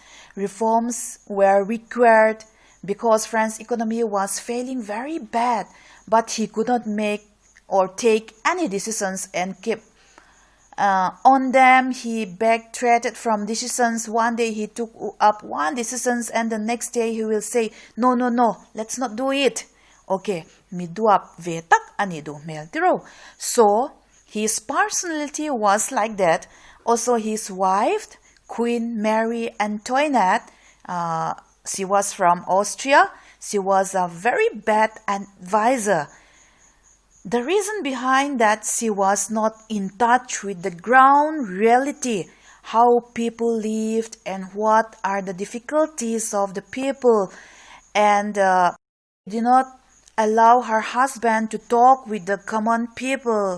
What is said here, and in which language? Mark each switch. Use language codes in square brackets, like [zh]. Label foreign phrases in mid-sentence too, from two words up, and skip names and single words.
[en] Reforms were required because France's economy was failing very bad, but he could not make or take any decisions and keep on them. He backtracked from decisions. One day he took up one decision, and the next day he will say, no, let's not do it. [lus] Okay, mi duap vetak anidu meltiro. [en] So his personality was like that. Also, his wife, Queen Marie Antoinette, she was from Austria. She was a very bad advisor. The reason behind that, she was not in touch with the ground reality, how people lived and what are the difficulties of the people, and did not allow her husband to talk with the common people.